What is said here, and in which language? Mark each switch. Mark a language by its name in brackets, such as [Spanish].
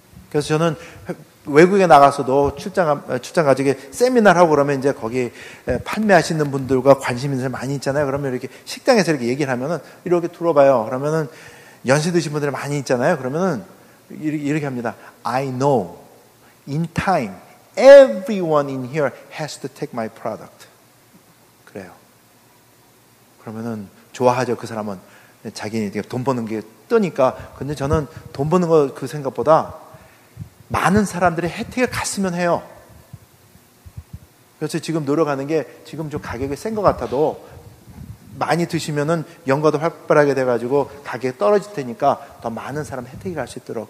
[Korean] 그래서 저는 외국에 나가서도 출장 가지고 세미나를 하고 그러면 이제 거기 판매하시는 분들과 관심 있는 사람 많이 있잖아요. 그러면 이렇게 식당에서 이렇게 얘기를 하면은 이렇게 들어봐요. 그러면은 연세 드신 분들이 많이 있잖아요. 그러면은 이렇게 합니다. [English] I know in time everyone in here has to take my product. [Korean] 그래요. 그러면은 좋아하죠. 그 사람은 자기 돈 버는 게 뜨니까. 근데 저는 돈 버는 거 그 생각보다 많은 사람들의 혜택을 갔으면 해요. 그래서 지금 노력하는 게 지금 좀 가격이 센 것 같아도 많이 드시면은 연가도 활발하게 돼가지고 가격이 떨어질 테니까 더 많은 사람 혜택이 갈 수 있도록.